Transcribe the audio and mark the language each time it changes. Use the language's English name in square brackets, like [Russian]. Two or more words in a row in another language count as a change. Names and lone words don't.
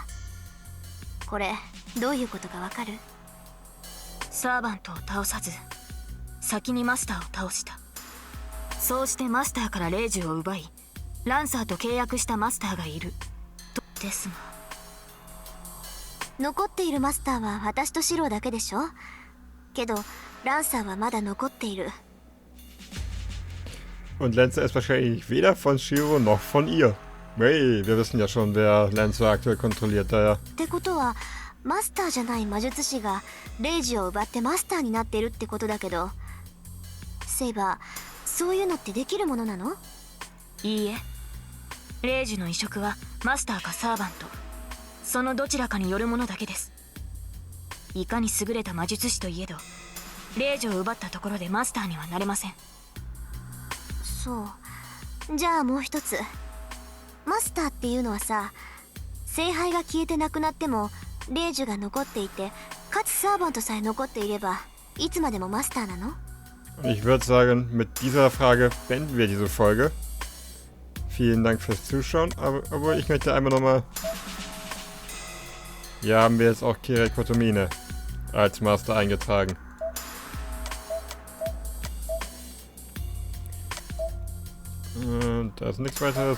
[Japanese] これどういうことかわかる？サーバントを倒さず先にマスターを倒した。そうしてマスターからレイジュを奪い、ランサーと契約したマスターがいるとですが、残っているマスターは私とシロだけでしょ。けどランサーはまだ残っている。 [German] Und Lancer ist wahrscheinlich weder von Shiro noch von ihr. Hey, wir wissen ja schon, wer Lancer aktuell kontrolliert, daher. [Japanese] ってことはマスターじゃない魔術師がレイジを奪ってマスターになってるってことだけど、セイバー、そういうのってできるものなの？いいえ、レイジの移植はマスターかサーバント、そのどちらかによるものだけです。いかに優れた魔術師といえど、レイジを奪ったところでマスターにはなれません。そう。じゃあもう一つ、マスターっていうのはさ、聖杯が消えてなくなってもレイジュが残っていて、かつサーバントさえ残っていればいつまでもマスターなの？ [German] Und ich würde sagen, mit dieser Frage beenden wir diese Folge. Vielen Dank fürs Zuschauen, aber ich möchte einmal nochmal... Hier haben wir jetzt auch Kotomine als Master eingetragen. Und da ist nichts weiteres.